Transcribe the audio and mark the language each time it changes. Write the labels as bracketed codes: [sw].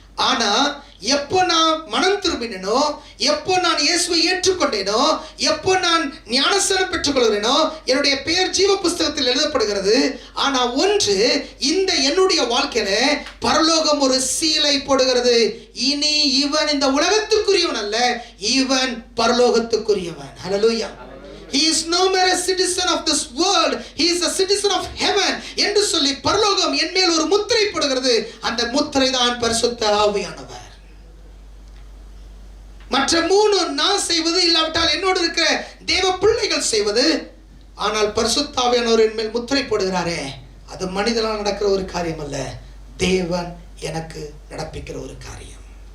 [ta] ஆனா எப்போ நான் மனம் திரும்பினோ, எப்போ நான் இயேசுவை ஏற்றுக்கொண்டேனோ, எப்போ நான் ஞானஸ்நானம் பெற்றுக்கொள்கிறேனோ என்னுடைய பெயர் ஜீவ புஸ்தகத்தில் எழுதப்படுகிறது. ஆனா ஒன்று, இந்த என்னுடைய வாழ்க்கையில பரலோகம் ஒரு சீலை போடுகிறது. இனி இவன் இந்த உலகத்துக்குரியவன் அல்ல, இவன் பரலோகத்துக்குரியவன். ஹல்லேலூயா. [en] He is no more a citizen of this world, he is a citizen of heaven [ta] என்று சொல்லி பரலோகம் என் மேல் ஒரு முத்திரை போடுகிறது. அந்த முத்திரை தான் பரிசுத்த ஆவியானவர். மற்ற 3 நான் செய்வது, இல்லாவிட்டால் என்னோடு இருக்கிற தேவ பிள்ளைகள் செய்வது. ஆனால் பரிசுத்த ஆவியானவர் என் மேல் முத்திரை போடுகிறாரே, அது மனிதனால் நடக்கிற ஒரு காரியம் அல்ல, தேவன் எனக்கு நடப்பிக்கிற ஒரு காரியம்.